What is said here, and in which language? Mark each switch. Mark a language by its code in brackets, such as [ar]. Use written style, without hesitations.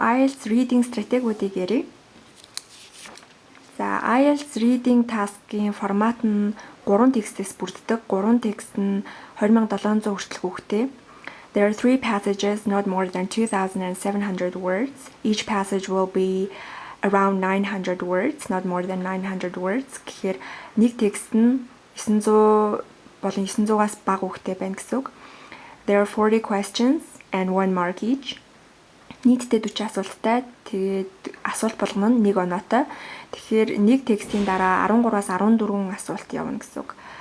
[mn] IELTS reading стратегиудыг ярив. За, IELTS reading task-ийн формат нь 3 текстээс бүрддэг. 3 текст нь 2700 хүртэл хүүхтэй. [en] There are 3 passages, not more than 2,700 words. Each passage will be around 900 words, not more than 900 words. [mn] Тэгэхээр нэг текст нь 900 болон 900-аас бага хүүхтэй байна гэсэн үг. [en] There are 40 questions and 1 mark each. [mn] Нийтдээ 40 асуулттай. Тэгээд асуулт болгоно нь 1 оноотой. Тэгэхээр нэг текстийн дараа 13-аас 14 асуулт явна гэсэн үг.